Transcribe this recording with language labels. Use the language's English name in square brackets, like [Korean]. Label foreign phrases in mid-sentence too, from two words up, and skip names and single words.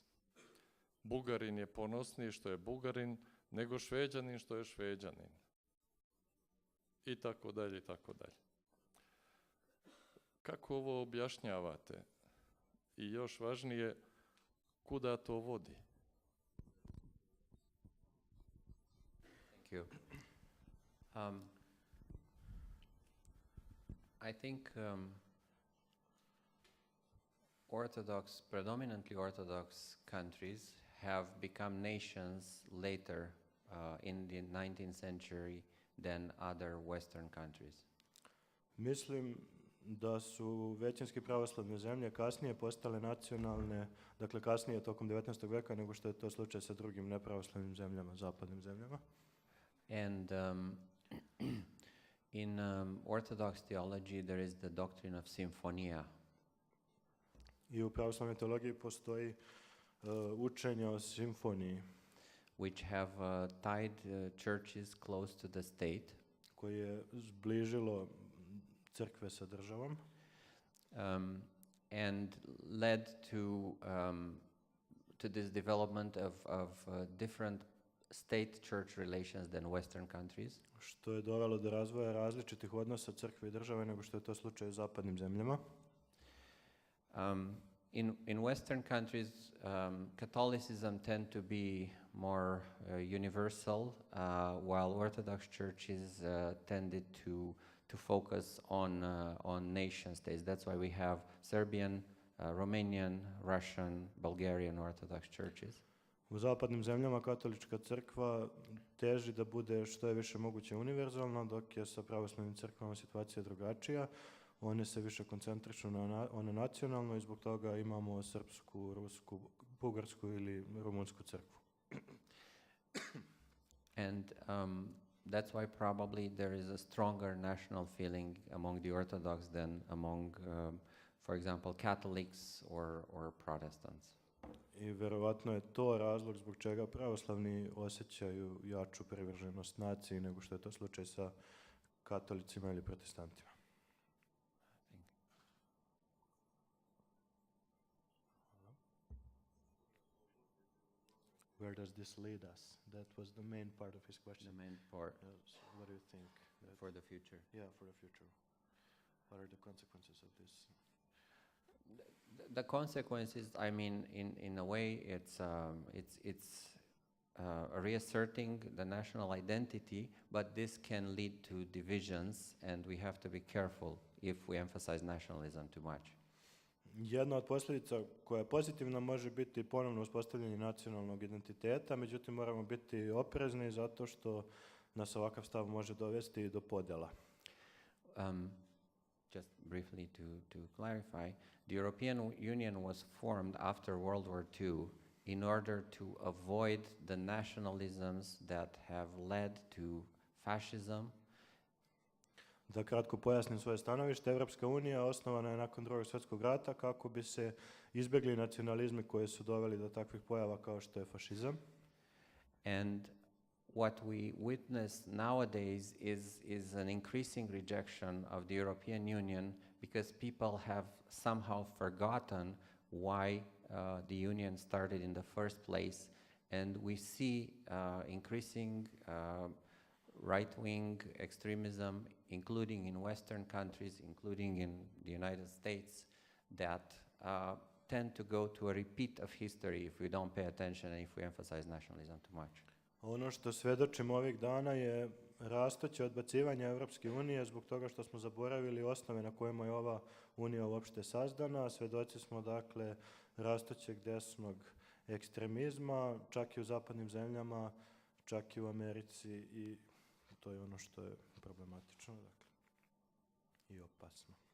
[Serbian] Bugarin je ponosniji što je Bugarin nego Šveđanin što je Šveđanin. I tako dalje, i tako dalje. Kako ovo objašnjavate? I još važnije, kuda to vodi? [English] Thank you. I think predominantly Orthodox countries have become nations later in the 19th century than other Western countries. [Serbian] Mislim da su većinski pravoslavne zemlje kasnije postale nacionalne, dakle kasnije tokom 19. veka nego što je to slučaj sa drugim nepravoslavnim zemljama, zapadnim zemljama. [English] And in Orthodox theology there is the doctrine of symphonia. [Serbian] I u pravoslavnoj teologiji postoji učenje o simfoniji, [English] which have tied churches close to the state. [Serbian] Koje je zbližilo crkve sa državom. [English] And led to this development of different state-church relations than Western countries. [Serbian] Što je dovelo do razvoja različitih odnosa crkve i države nego što je to slučaj u zapadnim zemljama. [English] In Western countries, Catholicism tend to be more universal, while Orthodox churches tended to focus on nation states. That's why we have Serbian, Romanian, Russian, Bulgarian Orthodox churches. [Serbian] U zapadnim zemljama katolička crkva teži da bude što je više moguće univerzalna, dok je sa pravoslavnim crkvama situacija drugačija. One se više koncentrišu na one nacionalno i zbog toga imamo srpsku, rusku, bugarsku ili rumunsku crkvu. [English] And that's why probably there is a stronger national feeling among the Orthodox than among, for example, Catholics or Protestants. [Serbian] I verovatno je to razlog zbog čega pravoslavni osjećaju jaču privrženost naciji nego što je to slučaj sa katolicima ili protestantima. [English] Where does this lead us? That was the main part of his question. The main part. What do you think? For the future. Yeah, for the future. What are the consequences of this? The consequences, I mean, in a way, it's reasserting the national identity, but this can lead to divisions, and we have to be careful if we emphasize nationalism too much. [Serbian] Jedna od posljedica koja je pozitivna može biti ponovno uspostavljanje nacionalnog identiteta, međutim moramo biti oprezni zato što nas ovakav stav može dovesti i do podjela. [English] Just briefly to clarify, the European Union was formed after World War II in order to avoid the nationalisms that have led to fascism. [Serbian] Da kratko pojasnim svoje stanovište, Evropska unija osnovana je nakon Drugog svjetskog rata kako bi se izbjegli nacionalizmi koji su doveli do takvih pojava kao što je fašizam. [English] And what we witness nowadays is an increasing rejection of the European Union because people have somehow forgotten why the Union started in the first place, and we see increasing right-wing extremism, including in Western countries, including in the United States, that tend to go to a repeat of history if we don't pay attention and if we emphasize nationalism too much. [Serbian] Ono što svedočimo ovih dana je rastuće odbacivanje Evropske unije zbog toga što smo zaboravili osnove na kojima je ova unija uopšte sazdana. Svedoci smo dakle rastućeg desnog ekstremizma, čak i u zapadnim zemljama, čak i u Americi, i to je ono što je problematično, dakle, i opasno.